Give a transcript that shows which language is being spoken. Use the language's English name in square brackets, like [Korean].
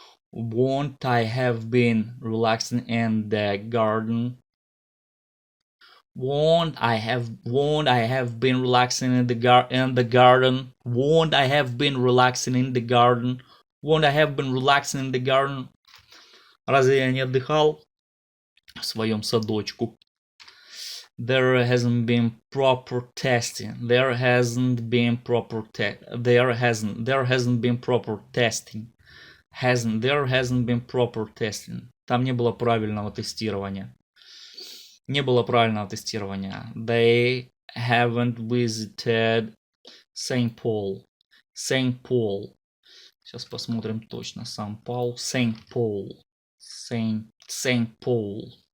[English] Won't I have been relaxing in the garden? Won't I have been relaxing in the garden? Won't I have been relaxing in the garden? Won't I have been relaxing in the garden? [Russian] Разве я не отдыхал в своем садочку? [English] There hasn't been proper testing. There hasn't been proper testing. There hasn't been proper testing. There hasn't been proper testing. [Russian] Там не было правильного тестирования. Не было правильного тестирования. [English] They haven't visited St. Paul. St. Paul. [Russian] Сейчас посмотрим точно. [English] St. Paul. St. Paul. St. Paul.